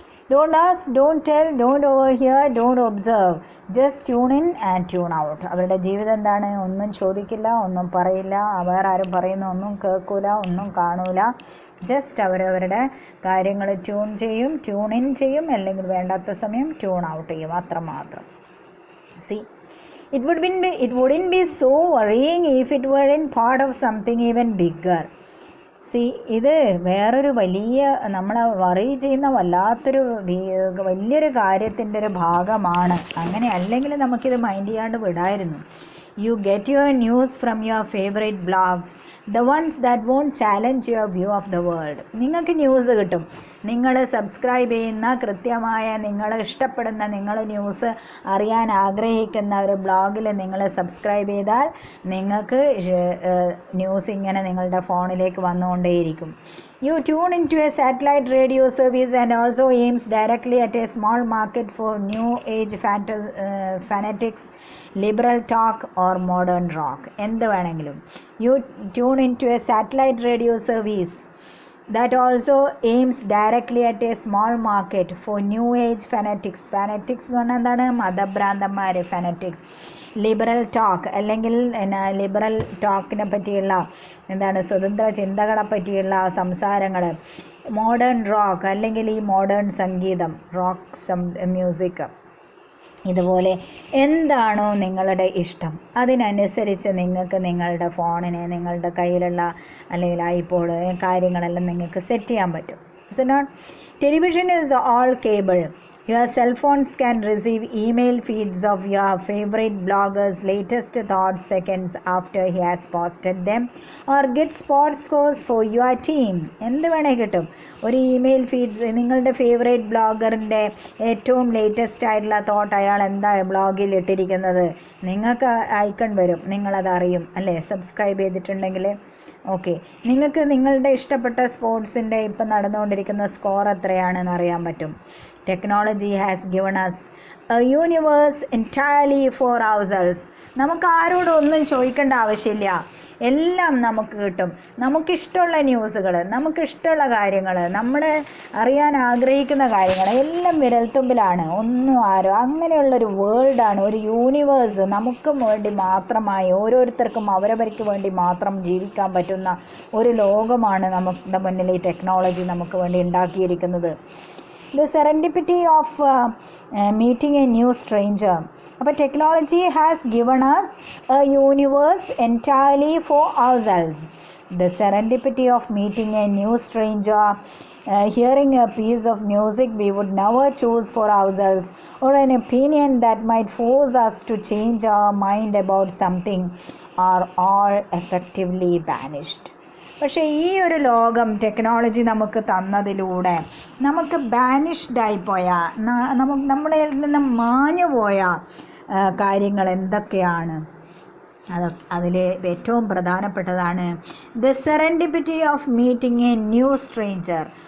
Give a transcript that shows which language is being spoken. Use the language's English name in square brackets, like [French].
[English] Don't ask, don't tell, don't overhear, don't observe, just tune in and tune out. [Malayalam] അവരുടെ ജീവിതം എന്താണ്? ഒന്നും ചോദിക്കില്ല, ഒന്നും പറയില്ല, വേറെ ആരും പറയുന്ന ഒന്നും കേൾക്കില്ല, ഒന്നും കാണൂല. ജസ്റ്റ് അവരവരുടെ കാര്യങ്ങൾ ട്യൂൺ ഇൻ ചെയ്യും, അല്ലെങ്കിൽ വേണ്ടാത്ത സമയം ട്യൂൺ ഔട്ട് ചെയ്യും, അത്രമാത്രം. [English] See, it wouldn't be so worrying if it weren't part of something even bigger. [Malayalam] ഇത് വേറൊരു വലിയ നമ്മളെ വറി ചെയ്യുന്ന വല്ലാത്തൊരു വലിയൊരു കാര്യത്തിൻ്റെ ഒരു ഭാഗമാണ്. അങ്ങനെ അല്ലെങ്കിൽ നമുക്കിത് മൈൻഡ് ചെയ്യാണ്ട് വിടായിരുന്നു. [English] You get your news from your favorite blogs, the ones that won't challenge your view of the world. [Malayalam] നിങ്ങൾക്ക് ന്യൂസ് കിട്ടും. നിങ്ങൾ സബ്സ്ക്രൈബ് ചെയ്യുന്ന കൃത്യമായ നിങ്ങൾ ഇഷ്ടപ്പെടുന്ന നിങ്ങൾ ന്യൂസ് അറിയാൻ ആഗ്രഹിക്കുന്ന ഒരു ബ്ലോഗിൽ നിങ്ങൾ സബ്സ്ക്രൈബ് ചെയ്താൽ നിങ്ങൾക്ക് ന്യൂസ് ഇങ്ങനെ നിങ്ങളുടെ ഫോണിലേക്ക് വന്നുകൊണ്ടേയിരിക്കും. [English] You tune into a satellite radio service and also aims directly at a small market for new age fanatics, liberal talk or modern rock. [Malayalam] എന്ത് വേണമെങ്കിലും. [English] You tune into a satellite radio service that also aims directly at a small market for new age fanatics. [Malayalam] Fanatics എന്ന് പറഞ്ഞാൽ എന്താണ്? മതഭ്രാന്തന്മാർ, fanatics. Liberal talk അല്ലെങ്കിൽ liberal ടോക്കിനെ പറ്റിയുള്ള എന്താണ്, സ്വതന്ത്ര ചിന്തകളെ പറ്റിയുള്ള സംസാരങ്ങൾ. മോഡേൺ റോക്ക് അല്ലെങ്കിൽ ഈ മോഡേൺ സംഗീതം, റോക്ക് മ്യൂസിക്, ഇതുപോലെ എന്താണോ നിങ്ങളുടെ ഇഷ്ടം അതിനനുസരിച്ച് നിങ്ങൾക്ക് നിങ്ങളുടെ ഫോണിനെ നിങ്ങളുടെ കയ്യിലുള്ള അല്ലെങ്കിൽ ഐപോഡ് കാര്യങ്ങളെല്ലാം നിങ്ങൾക്ക് സെറ്റ് ചെയ്യാൻ പറ്റും. [English] It's not television is all cable. Your cell phones can receive email feeds of your favorite blogger's latest thoughts seconds after he has posted them, or get sports scores for your team. [Malayalam] എന്ത് വേണേ കിട്ടും. ഒരു email feeds നിങ്ങളുടെ favourite ബ്ലോഗറിൻ്റെ ഏറ്റവും latest ആയിട്ടുള്ള thought അയാൾ എന്താ ബ്ലോഗിൽ ഇട്ടിരിക്കുന്നത് നിങ്ങൾക്ക് ഐക്കൺ വരും, നിങ്ങളത് അറിയും അല്ലേ, സബ്സ്ക്രൈബ് ചെയ്തിട്ടുണ്ടെങ്കിൽ. ഓക്കെ, നിങ്ങൾക്ക് നിങ്ങളുടെ ഇഷ്ടപ്പെട്ട സ്പോർട്സിൻ്റെ ഇപ്പം നടന്നുകൊണ്ടിരിക്കുന്ന സ്കോർ എത്രയാണെന്ന് അറിയാൻ പറ്റും. [English] Technology has given us a universe entirely for ourselves. [Malayalam] നമുക്ക് ആരോടും ഒന്നും ചോദിക്കേണ്ട ആവശ്യമില്ല, എല്ലാം നമുക്ക് കിട്ടും. നമുക്കിഷ്ടമുള്ള ന്യൂസുകൾ, നമുക്കിഷ്ടമുള്ള കാര്യങ്ങൾ, നമ്മൾ അറിയാൻ ആഗ്രഹിക്കുന്ന കാര്യങ്ങൾ എല്ലാം വിരൽത്തുമ്പിലാണ്. ഒന്നും ആരോ അങ്ങനെയുള്ളൊരു വേൾഡാണ്, ഒരു യൂണിവേഴ്സ് നമുക്ക് വേണ്ടി മാത്രമായി ഓരോരുത്തർക്കും അവരവർക്ക് വേണ്ടി മാത്രം ജീവിക്കാൻ പറ്റുന്ന ഒരു ലോകമാണ് നമ്മുടെ മുന്നിൽ ഈ ടെക്നോളജി നമുക്ക് വേണ്ടി ഉണ്ടാക്കിയിരിക്കുന്നത്. [English] The serendipity of meeting a new stranger. അപ്പോൾ technology has given us a universe entirely for ourselves. The serendipity of meeting a new stranger, hearing a piece of music we would never choose for ourselves, or an opinion that might force us to change our mind about something, are all effectively banished. [Malayalam] പക്ഷേ ഈ ഒരു ലോകം technology നമുക്ക് തന്നതിലൂടെ നമുക്ക് ബാനിഷ്ഡായിപ്പോയ നമ്മളിൽ നിന്ന് മാഞ്ഞുപോയ കാര്യങ്ങൾ എന്തൊക്കെയാണ്? അതിൽ ഏറ്റവും പ്രധാനപ്പെട്ടതാണ് [English] The serendipity of meeting a new stranger.